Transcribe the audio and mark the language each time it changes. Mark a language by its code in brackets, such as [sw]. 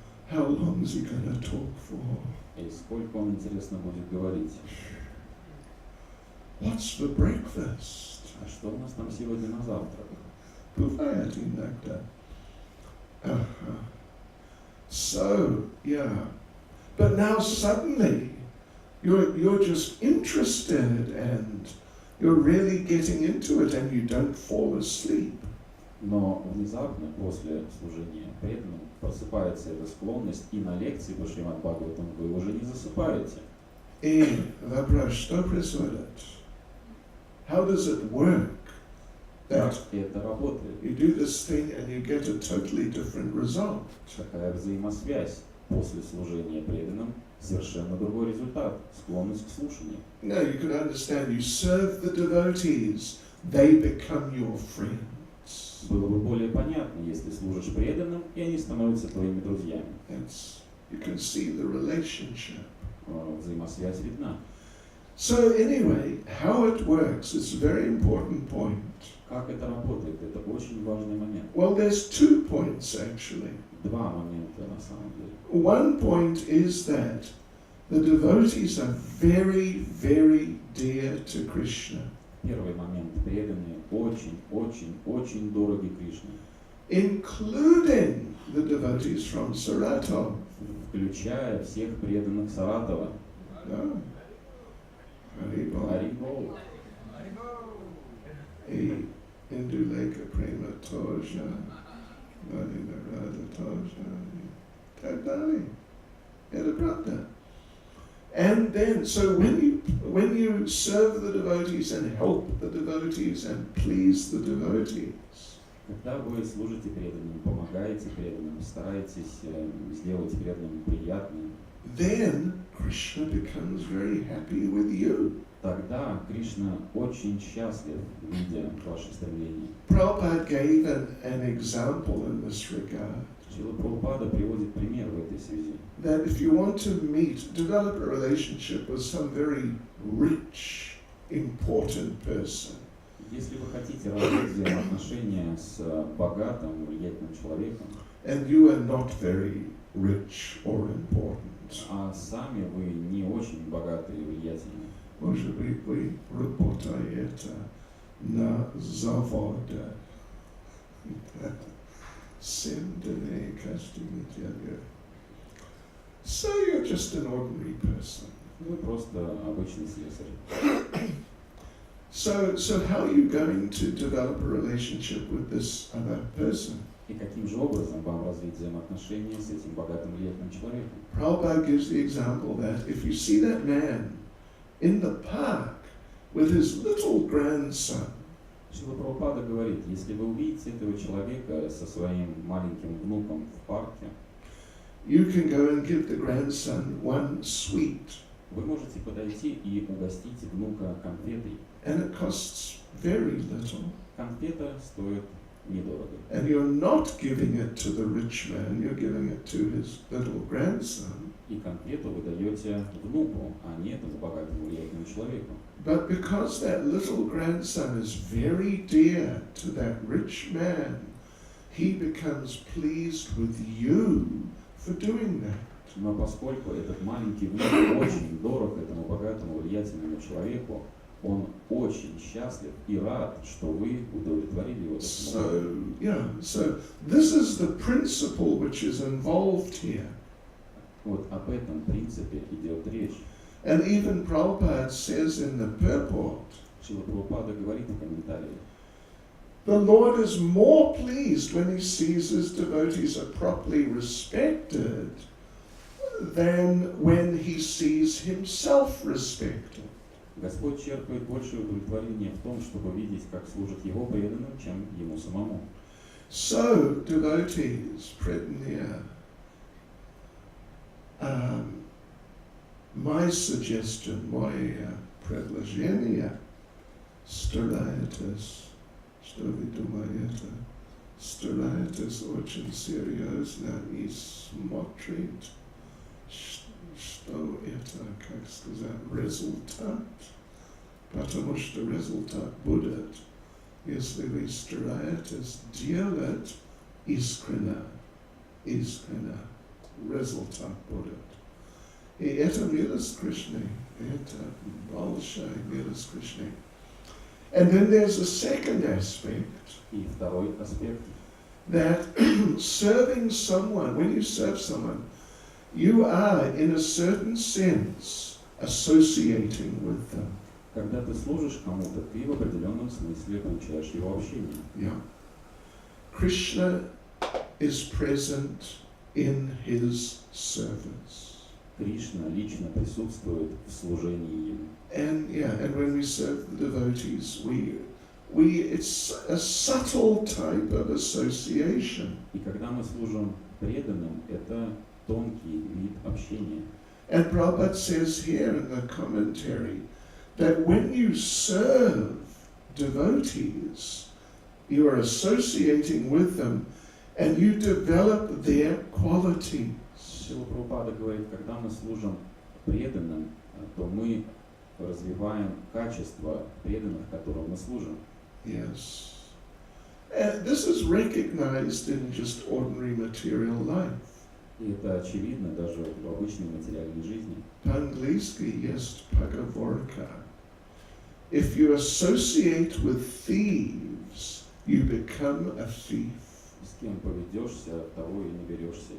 [en] How long is he going to talk for? [ru] И сколько он, интересно, будет говорить. [en] What's for breakfast? [ru] А что у нас там сегодня на завтрак? Buvayat nectar. [en] So, yeah. But now suddenly, you're just interested and you're really getting into it and you don't fall asleep. [ru] Но внезапно, после служения преданным, просыпается эта склонность, и на лекции по Шримад Бхагаватам вы уже не засыпаете. И вопрос, что происходит? [en] How does it work that [ru] Как это работает? [en] you do this thing and you get a totally different result? [ru] Какая взаимосвязь? После служения преданным совершенно другой результат, склонность к слушанию. [en] No, you can understand, you serve the devotees, they become your friends. [ru] Было бы более понятно, если служишь преданным, и они становятся твоими друзьями. [en] You can see the relationship. [ru] Взаимосвязь видна. [en] So anyway, how it works is a very important point. [ru] Как это работает? Это очень важный момент. [en] Well, there's 2 points actually. [ru] Два момента на самом деле. [en] One point is that the devotees are very, very dear to Krishna. [ru] Первый момент. Преданные очень, очень, очень дороги Кришне. [en] Including the devotees from Saratov. [ru] Включая всех преданных Саратова. [en] No. Haribol. [ru] Харибол. И Induleka Prema Toja. Valina Radha Toja. Так далее. Это правда. [en] And then, so when you serve the devotees and help the devotees and please the devotees, [ru] Когда вы служите преданным, помогаете преданным, стараетесь сделать преданным приятным, [en] then Krishna becomes very happy with you. [ru] тогда Кришна очень счастлив, видя ваши стремления. [en] Prabhupada gave an example in this regard. [ru] Шрила Прабхупада приводит пример в этой связи. [en] That if you want to develop a relationship with some very rich, important person, [ru] Если вы хотите развить взаимоотношения с богатым, влиятельным человеком, [en] and you are not very rich or important, [ru] а сами вы не очень богатые и влиятельные, может быть, вы работаете на заводе. Симдане Кастимитяга. [en] So you're just an ordinary person. [ru] вы просто обычный слесарь. [en] So how are you going to develop a relationship with this other person? [ru] И каким же образом вам развить взаимоотношения с этим богатым, влиятельным человеком? [en] Prabhupada gives the example that if you see that man in the park with his little grandson, [ru] Шрила Прабхупада говорит, если вы увидите этого человека со своим маленьким внуком в парке, [en] you can go and give the grandson one sweet, [ru] вы можете подойти и угостить внука конфетой. [en] and it costs very little. [ru] Конфета стоит недорого. [en] And you're not giving it to the rich man, you're giving it to his little grandson. [ru] И конфету вы даете внуку, а не этому богатому, влиятельному человеку. [en] But because that little grandson is very dear to that rich man, he becomes pleased with you for doing that. [ru] Но поскольку этот маленький внук очень дорог этому богатому, влиятельному человеку, он очень счастлив и рад, что вы удовлетворили его. [en] So this is the principle which is involved here. [ru] Вот об этом принципе идет речь. [en] And even Prabhupada says in the purport, [ru] Шрила Прабхупада говорит в комментарии, [en] the Lord is more pleased when he sees his devotees are properly respected than when he sees himself respected. [ru] Господь черпает большее удовлетворение в том, чтобы видеть, как служат Его преданным, чем Ему самому. [en] So, devotees, predanir, my suggestion, [ru] мое предложение, старайтесь, что вы думаете, старайтесь очень серьезно и смотреть, что это, как сказать, результат, потому что результат будет, если вы стараетесь делать искренне, результат будет. И это милость Кришны, это большая милость Кришны. [en] And then there's a second aspect, [ru] И второй аспект, [en] that serving someone, when you serve someone, you are, in a certain sense, associating with them. [ru] когда ты служишь кому-то, ты в определенном смысле получаешь его общение. [en] Yeah. Krishna is present in his service. [ru] Кришна лично присутствует в служении Ему. [en] And when we serve the devotees, it's a subtle type of association. [ru] И когда мы служим преданным, это тонкий вид общения. [en] And Prabhupada says here in the commentary that when you serve devotees, you are associating with them and you develop their qualities. [ru] Шрила Прабхупада говорит, когда мы служим преданным, то мы развиваем качества преданных, которым мы служим. [en] Yes. And this is recognized in just ordinary material life. [ru] И это очевидно даже в обычной материальной жизни. По-английски есть поговорка. [en] If you associate with thieves, you become a thief. [ru] С кем поведешься, от того и наберешься.